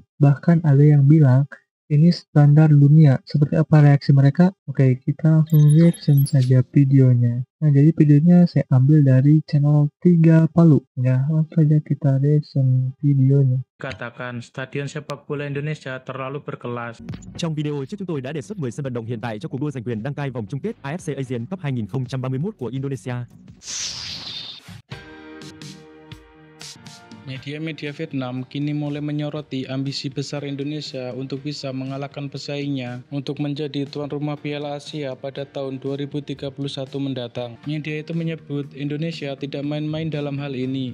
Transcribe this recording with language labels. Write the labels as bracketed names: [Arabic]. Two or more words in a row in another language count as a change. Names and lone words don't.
[Indonesian] Bahkan ada yang bilang, ini standar dunia. Seperti apa reaksi mereka? Oke, kita langsung reaction saja videonya. Nah, jadi videonya saya ambil dari channel 3 Palu. Ya, langsung saja kita reaction videonya. Katakan, stadion sepak bola Indonesia terlalu berkelas. [Vietnamese] Trong video trước chúng tôi đã đề xuất 10 sân vận động hiện tại cho cuộc đua giành quyền đăng cai vòng chung kết AFC Asian Cup 2031 của Indonesia. [Indonesian] Media-media Vietnam kini mulai menyoroti ambisi besar Indonesia untuk bisa mengalahkan pesaingnya untuk menjadi tuan rumah Piala Asia pada tahun 2031 mendatang. Media itu menyebut Indonesia tidak main-main dalam hal ini.